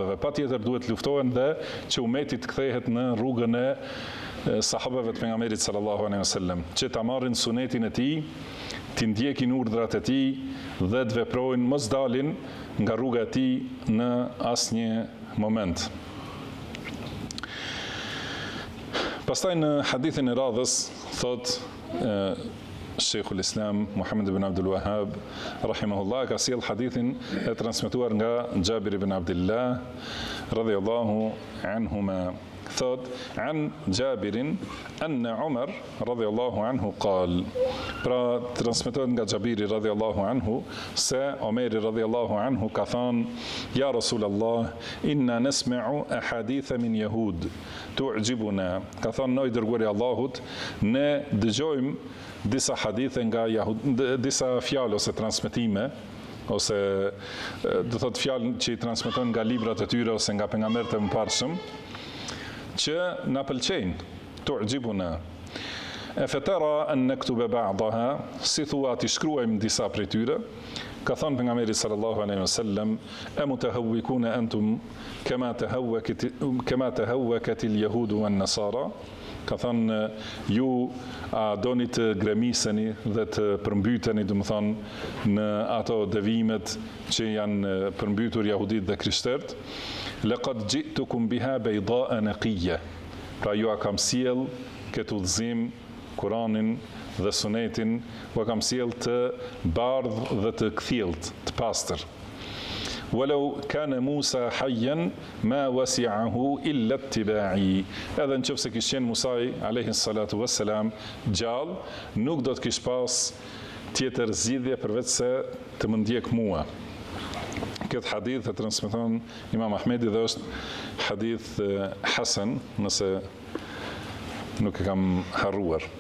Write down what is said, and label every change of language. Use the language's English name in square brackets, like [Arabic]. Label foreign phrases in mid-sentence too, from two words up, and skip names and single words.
[Albanian] Patjetër duhet luftohen dhe që umeti të kthehet në rrugën e sahabeve të pejgamberit [Arabic] صلى الله عليه وسلم, [Albanian] që ta marrin sunetin e tij, të ndjekin urdhrat e tij dhe të veprojnë, mos dalin nga rruga e tij në asnjë moment. Pastaj në hadithin e radhës thot Sheikhul Islam Muhammad ibn Abdul Wahhab rahimahullah ka sjell hadithin e transmetuar nga Jabir ibn Abdullah [Arabic] رضي الله عنهما. Thot عن جابر أن عمر رضي الله عنه قال. [Albanian] Pra transmetohet nga Jabiri [Arabic] رضي الله عنه [Albanian] se Omeri [Arabic] رضي الله عنه [Albanian] ka thënë: [Arabic] يا رسول الله إنا نسمع أحاديث من يهود تعجبنا. [Albanian] Ka thënë noi dërguari Allahut, ne dëgjojmë disa hadithe nga disa fjalë ose transmetime ose do thot fjalë që i transmetojnë nga librat e tyre ose nga pejgamberët e mëparshëm, që na pëlqejnë, tu'jibuna. [Arabic] فترى أن نكتب بعضها, [Albanian] si thua ti shkruajmë disa prej tyre. Ka thënë pejgamberi [Arabic] صلى الله عليه وسلم: "أمتهوكون أنتم كما تهوكت اليهود والنصارى." [Albanian] Ka thënë ju a doni të gremiseni dhe të përmbyteni, do të thonë, në ato devimet që janë përmbytur jahudit dhe krishterët. [Arabic] لقد جئتكم بها بيضاء نقية. [Albanian] Pra ju a kam sjell këtë udhëzim, Kur'anin dhe Sunetin, u kam sjell të bardhë dhe të kthjellt, të pastër. [Arabic] ولو كان موسى حيا ما وسعه إلا اتباعي. [Albanian] Edhe nëse kishte qenë Musa [Arabic] عليه الصلاة والسلام [Albanian] gjallë, nuk do të kishte pas tjetër zgjidhje përveç se të më ndjek mua. Këtë hadith e transmeton Imam Ahmedi dhe është hadith hasan, nëse nuk e kam harruar.